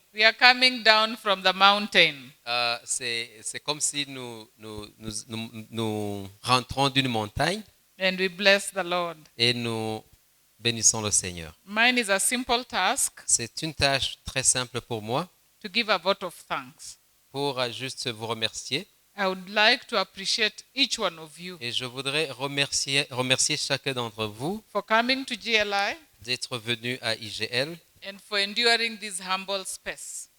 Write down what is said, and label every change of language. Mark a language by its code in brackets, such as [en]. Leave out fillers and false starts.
[en] We are coming down from the mountain. [fr] C'est comme si nous rentrons d'une montagne [en] And we bless the Lord. [fr] et nous bénissons le Seigneur. [en] Mine is a simple task [fr] C'est une tâche très simple pour moi, [en] to give a vote of thanks. [fr] pour juste vous remercier. [en] I would like to appreciate each one of you [fr] Et je voudrais remercier chacun d'entre vous [en] for coming to GLI [fr] d'être venu à IGL [en] and for enduring this humble space.